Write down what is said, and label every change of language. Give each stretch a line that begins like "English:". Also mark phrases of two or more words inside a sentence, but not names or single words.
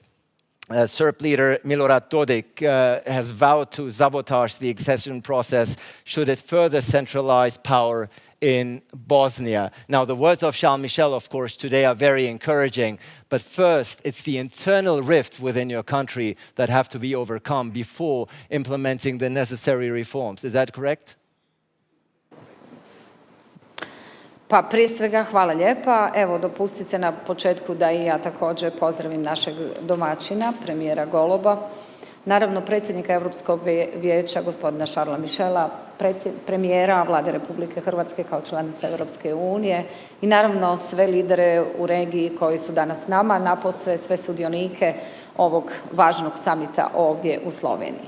English: Serb leader Milorad Dodik has vowed to sabotage the accession process should it further centralize power in Bosnia. Now, the words of Charles Michel, of course, today are very encouraging, but first, it's the internal rifts within your country that have to be overcome before implementing the necessary reforms. Is that correct?
Bosnian: Pa prije svega hvala lijepa. Evo dopustite na početku da i ja također pozdravim našeg domaćina, premijera Goloba, naravno predsjednika Europskog vijeća gospodina Charlesa Michela, premijera Vlade Republike Hrvatske kao članica Evropske unije i naravno sve lidere u regiji koji su danas s nama, napose sve sudionike ovog važnog samita ovdje u Sloveniji.